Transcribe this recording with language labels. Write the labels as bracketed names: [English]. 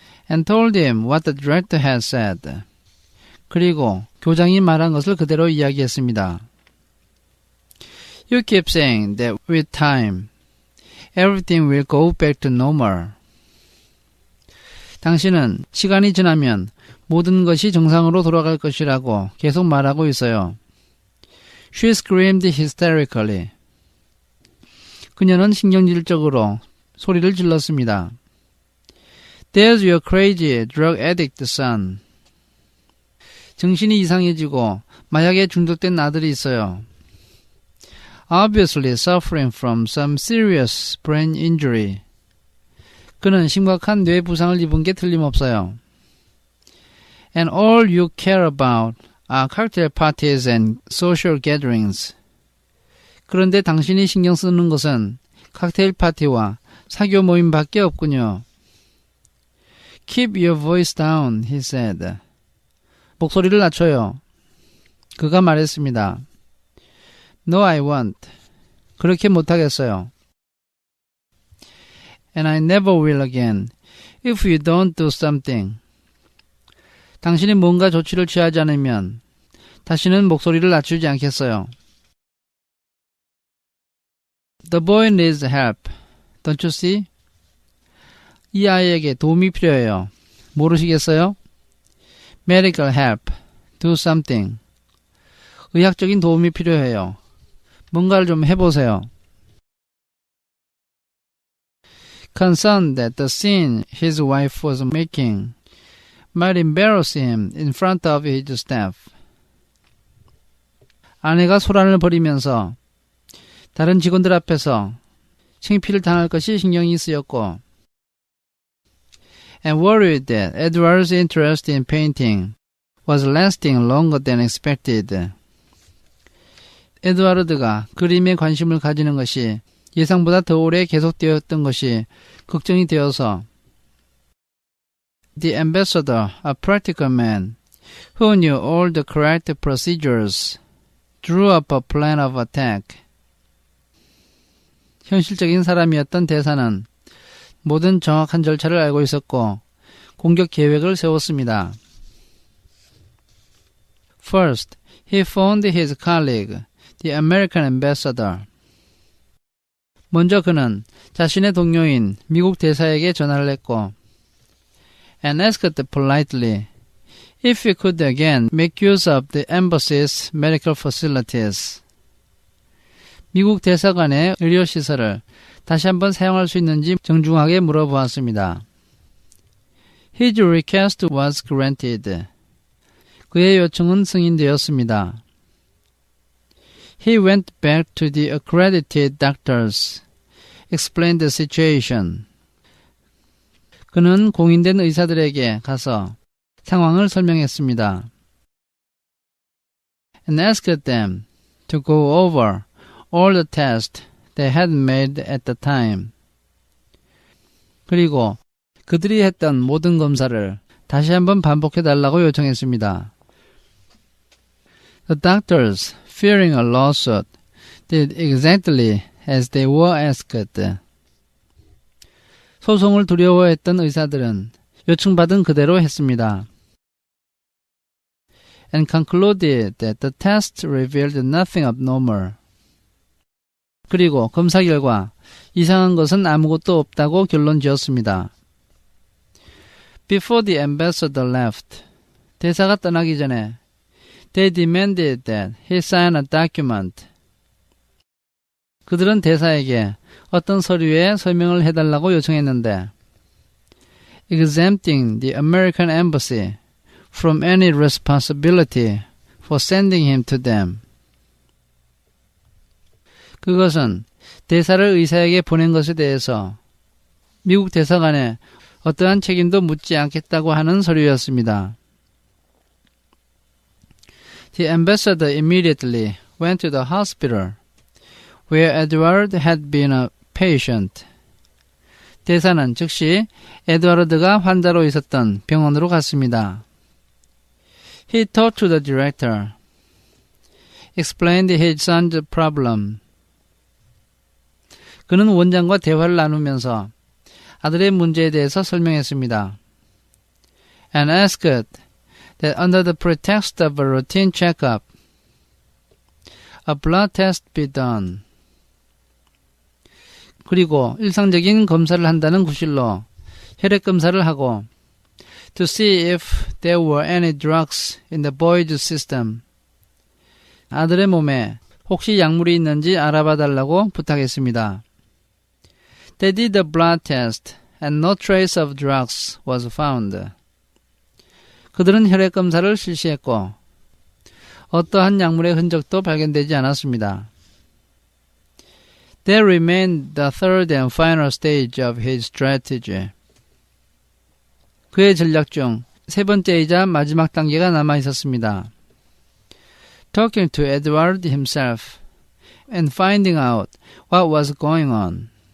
[English] And told him what the director had said. [Korean] 그리고 교장이 말한 것을 그대로 이야기했습니다. [English] You keep saying that with time, everything will go back to normal. [Korean] 당신은 시간이 지나면 모든 것이 정상으로 돌아갈 것이라고 계속 말하고 있어요. [English] She screamed hysterically. [Korean] 그녀는 신경질적으로 소리를 질렀습니다. [English] There's your crazy drug addict son. [Korean] 정신이 이상해지고 마약에 중독된 아들이 있어요. [English] Obviously suffering from some serious brain injury. [Korean] 그는 심각한 뇌 부상을 입은 게 틀림없어요. [English] And all you care about are cocktail parties and social gatherings. [Korean] 그런데 당신이 신경 쓰는 것은 칵테일 파티와 사교 모임밖에 없군요. [English] Keep your voice down, he said. [Korean] 목소리를 낮춰요. 그가 말했습니다. [English] No, I won't. [Korean] 그렇게 못하겠어요. [English] And I never will again, if you don't do something. [Korean] 당신이 뭔가 조치를 취하지 않으면 다시는 목소리를 낮추지 않겠어요. [English] The boy needs help. Don't you see? [Korean] 이 아이에게 도움이 필요해요. 모르시겠어요? [English] Medical help. Do something. [Korean] 의학적인 도움이 필요해요. 뭔가를 좀 해보세요. [English] Concerned that the scene his wife was making might embarrass him in front of his staff. [Korean] 아내가 소란을 벌이면서 다른 직원들 앞에서 창피를 당할 것이 신경이 쓰였고 [English] and worried that Edward's interest in painting was lasting longer than expected. [Korean] 에드와르드가 그림에 관심을 가지는 것이 예상보다 더 오래 계속되었던 것이 걱정이 되어서 [English] The ambassador, a practical man who knew all the correct procedures, drew up a plan of attack. [Korean] 현실적인 사람이었던 대사는 모든 정확한 절차를 알고 있었고 공격 계획을 세웠습니다. [English] First, he phoned his colleague, the American ambassador. [Korean] 먼저 그는 자신의 동료인 미국 대사에게 전화를 했고 [English] and asked politely if he could again make use of the embassy's medical facilities. [Korean] 미국 대사관의 의료시설을 다시 한번 사용할 수 있는지 정중하게 물어보았습니다. [English] His request was granted. [Korean] 그의 요청은 승인되었습니다. [English] He went back to the accredited doctors, explained the situation. [Korean] 그는 공인된 의사들에게 가서 상황을 설명했습니다. [English] And asked them to go over all the tests they had made at the time. [Korean] 그리고 그들이 했던 모든 검사를 다시 한번 반복해달라고 요청했습니다. [English] The doctors, fearing a lawsuit, did exactly as they were asked. [Korean] 소송을 두려워했던 의사들은 요청받은 그대로 했습니다. [English] And concluded that the test revealed nothing abnormal. [Korean] 그리고 검사 결과 이상한 것은 아무것도 없다고 결론 지었습니다. [English] Before the ambassador left, [Korean] 대사가 떠나기 전에 [English] they demanded that he sign a document. [Korean] 그들은 대사에게 어떤 서류에 서명을 해달라고 요청했는데 [English] exempting the American embassy from any responsibility for sending him to them. [Korean] 그것은 대사를 의사에게 보낸 것에 대해서 미국 대사관에 어떠한 책임도 묻지 않겠다고 하는 서류였습니다. [English] The ambassador immediately went to the hospital where Edward had been a patient. [Korean] 대사는 즉시 에드와르드가 환자로 있었던 병원으로 갔습니다. [English] He talked to the director, explained his son's problem. [Korean] 그는 원장과 대화를 나누면서 아들의 문제에 대해서 설명했습니다. [English] And asked that under the pretext of a routine checkup, a blood test be done. [Korean] 그리고 일상적인 검사를 한다는 구실로 혈액 검사를 하고 [English] to see if there were any drugs in the boy's system. [Korean] 아들의 몸에 혹시 약물이 있는지 알아봐 달라고 부탁했습니다. [English] They did the blood test and no trace of drugs was found. [Korean] 그들은 혈액 검사를 실시했고 어떠한 약물의 흔적도 발견되지 않았습니다. [English] That remained the third and final stage of his strategy. [Korean] 그의 전략 중 세 번째이자 마지막 단계가 남아 있었습니다. [English] Talking to Edward himself and finding out what was going on.